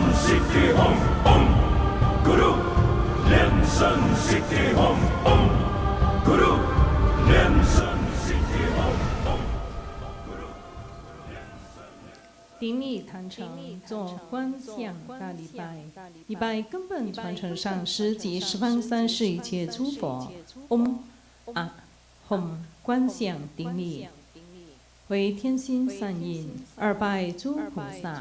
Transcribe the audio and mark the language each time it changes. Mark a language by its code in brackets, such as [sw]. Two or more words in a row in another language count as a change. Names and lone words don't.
[sa] Siddhi Hum Om Guru Lien San Siddhi Hum Om Guru Lien San Siddhi Hum Om Guru。 [zh] 顶礼坛城，做观想大礼拜，礼拜根本传承上师及十方三世一切诸佛。嗡啊吽，观想顶礼，为天心善印，二拜诸菩萨。